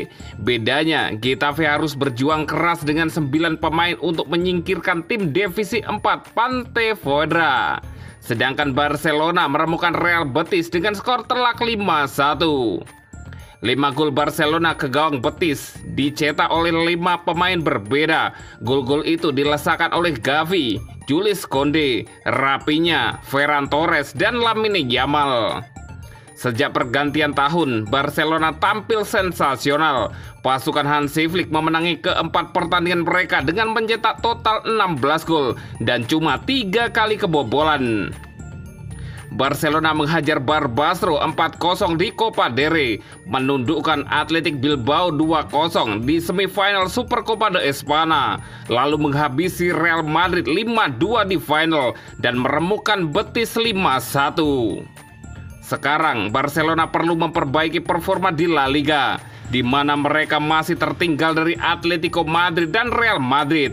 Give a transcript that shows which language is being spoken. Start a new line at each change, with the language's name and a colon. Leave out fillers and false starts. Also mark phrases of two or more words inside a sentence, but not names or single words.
Indonesian: Bedanya, Getafe harus berjuang keras dengan 9 pemain untuk menyingkirkan tim divisi 4 Pontevedra. Sedangkan Barcelona meremukan Real Betis dengan skor telak 5-1. 5 gol Barcelona ke gawang Betis dicetak oleh 5 pemain berbeda. Gol-gol itu dilesakan oleh Gavi, Jules Koundé, Raphinha, Ferran Torres, dan Lamine Yamal. Sejak pergantian tahun, Barcelona tampil sensasional. Pasukan Hansi Flick memenangi keempat pertandingan mereka dengan mencetak total 16 gol dan cuma 3 kali kebobolan. Barcelona menghajar Barbastro 4-0 di Copa del Rey, menundukkan Athletic Bilbao 2-0 di semifinal Supercopa de España, lalu menghabisi Real Madrid 5-2 di final dan meremukkan Betis 5-1. Sekarang Barcelona perlu memperbaiki performa di La Liga, di mana mereka masih tertinggal dari Atletico Madrid dan Real Madrid.